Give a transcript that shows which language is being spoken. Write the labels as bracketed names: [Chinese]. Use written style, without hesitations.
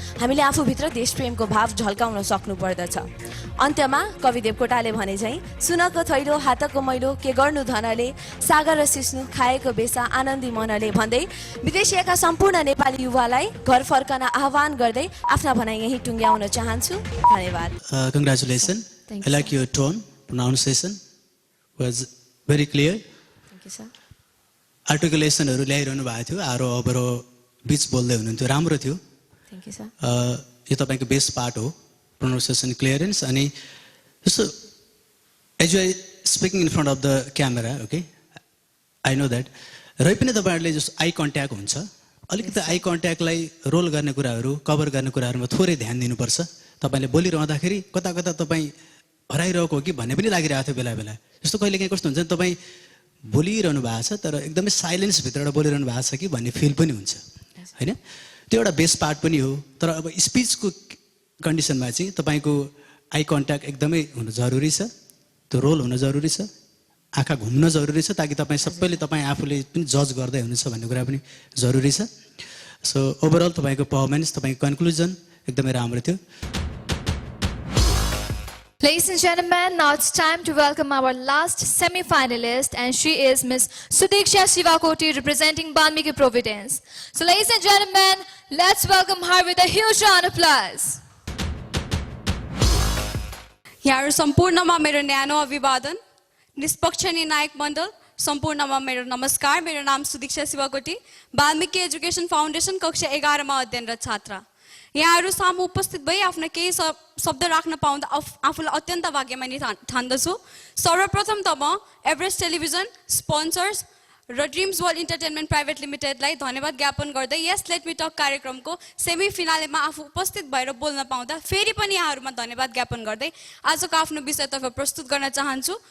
[Nepali] हामीले आफूभित्र देशप्रेमको भाव झल्काउन सक्नुपर्दछ। अन्त्यमा कवि देवकोटाले भने झैँ, सुनको थैलो हातको मैलो के गर्नु धनले, सागर र सिस्नु खाएको बेसा आनन्दी मनले भन्दै विदेशिएका सम्पूर्ण नेपाली युवालाई घर फर्कन आह्वान गर्दै आफ्ना भनाइ यही टुङ्ग्याउन चाहन्छु। धन्यवाद। [English] Congratulations. I like your tone, pronunciation was very clear. Thank you, sir. [Nepali] आर्टिकुलेसनहरू ल्याइरहनु भएको थियो, आरो अबरो बिच बोल्दै हुनुहुन्थ्यो, राम्रो थियो। [English] Thank you, sir. [Nepali] यो तपाईँको बेस्ट पार्ट हो, [English] pronunciation clearance। [Nepali] अनि जस्तो [English] As you are speaking in front of the camera, okay, I know that. [Nepali] र पनि तपाईँहरूले जस्तो आई कन्ट्याक्ट हुन्छ, अलिकति आई कन्ट्याक्टलाई रोल गर्ने कुराहरू, कभर गर्ने कुराहरूमा थोरै ध्यान दिनुपर्छ। तपाईँले बोलिरहँदाखेरि कता कता तपाईँ हराइरहेको हो कि भन्ने पनि लागिरहेको थियो बेला बेला। जस्तो कहिलेकाहीँ कस्तो हुन्छ नि, तपाईँ बोलिरहनु भएको छ तर एकदमै साइलेन्सभित्रबाट बोलिरहनु भएको छ कि भन्ने फिल पनि हुन्छ, होइन? त्यो एउटा बेस्ट पार्ट पनि हो। तर अब स्पिचको कन्डिसनमा चाहिँ तपाईँको आई कन्ट्याक्ट एकदमै हुनु जरुरी छ, त्यो रोल हुन जरुरी छ, आँखा घुम्न जरुरी छ, ताकि तपाईँ सबैले तपाईँ आफूले पनि जज गर्दै हुनुहुन्छ भन्ने कुरा पनि जरुरी छ। सो ओभरअल तपाईँको पर्फर्मेन्स, तपाईँको कन्क्लुजन एकदमै राम्रो थियो। [English] Ladies and gentlemen, now it's time to welcome our last semi-finalist, and she is Miss Sudiksha Shivakoti representing Balmiki Providence. So ladies and gentlemen, let's welcome her with a huge round of applause. [Nepali] यहाँहरू सम्पूर्णमा मेरो न्यानो अभिवादन। निष्पक्ष निर्णायक मण्डल सम्पूर्णमा मेरो नमस्कार। मेरो नाम सुदीक्षा शिवकोटी, वाल्मीकि एजुकेसन फाउन्डेसन कक्षा 11 मा अध्ययनरत छात्रा। यहाँहरू सामु उपस्थित भई आफ्नो केही शब्द राख्न पाउँदा आफूलाई अत्यन्त भाग्यमानी ठान्दछु। सर्वप्रथम त म एभरेस्ट टेलिभिजन स्पोन्सर्स र ड्रिम्स वर्ल्ड इन्टरटेनमेन्ट प्राइभेट लिमिटेडलाई धन्यवाद ज्ञापन गर्दै यस लेट मी टक कार्यक्रमको सेमी फिनालेमा आफू उपस्थित भएर बोल्न पाउँदा फेरि पनि यहाँहरूमा धन्यवाद ज्ञापन गर्दै आजको आफ्नो विषयतर्फ प्रस्तुत गर्न चाहन्छु।